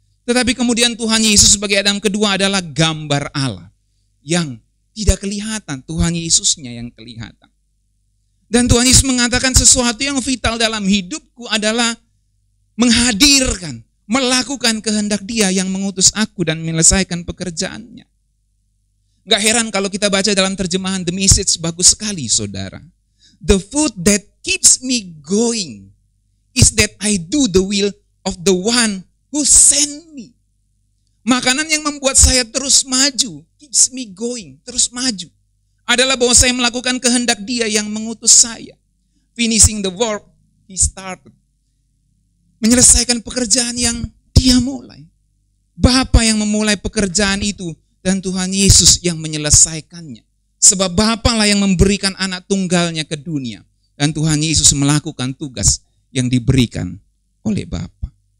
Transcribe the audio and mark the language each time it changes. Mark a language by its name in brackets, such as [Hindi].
[Indonesian] Tetapi kemudian Tuhan Yesus sebagai Adam kedua adalah gambar Allah yang tidak kelihatan, Tuhan Yesusnya yang kelihatan. Dan Tuhan Yesus mengatakan sesuatu yang vital dalam hidupku adalah menghadirkan, melakukan kehendak Dia yang mengutus aku dan menyelesaikan pekerjaannya. Gak heran kalau kita baca dalam terjemahan The Message, bagus sekali saudara. [English] The food that keeps me going is that I do the will of the one who sent me. [Indonesian] Makanan yang membuat saya terus maju, [English] keeps me going, [Indonesian] terus maju, adalah bahwa saya melakukan kehendak Dia yang mengutus saya. [English] Finishing the work He started. [Indonesian] Menyelesaikan pekerjaan yang Dia mulai. Bapa yang memulai pekerjaan itu dan Tuhan Yesus yang menyelesaikannya. Sebab Bapa lah yang memberikan anak tunggalnya ke dunia. Dan Tuhan Yesus melakukan tugas yang diberikan oleh Bapa.